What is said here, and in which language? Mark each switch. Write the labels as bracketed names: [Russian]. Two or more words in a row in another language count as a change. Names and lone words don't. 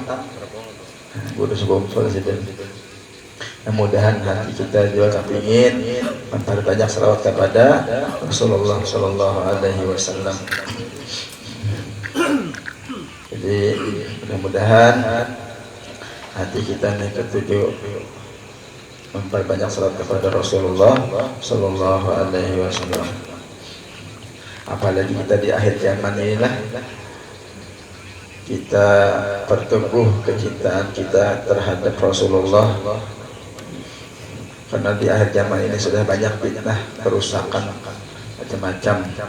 [Indonesian] Guru sakumpul sih. Mudah-mudahan hati kita juga kepingin memperbanyak salawat kepada Rasulullah [Arabic] Sallallahu Alaihi Wasallam. [Indonesian] Jadi mudah-mudahan hati kita nih ketujuh memperbanyak salawat kepada Rasulullah [Arabic] Sallallahu Alaihi Wasallam. [Indonesian] Apalagi kita di akhir zaman inilah kita pertumbuh kecintaan kita terhadap Rasulullah. Karena di akhir zaman ini sudah banyak fitnah, kerusakan macam-macam.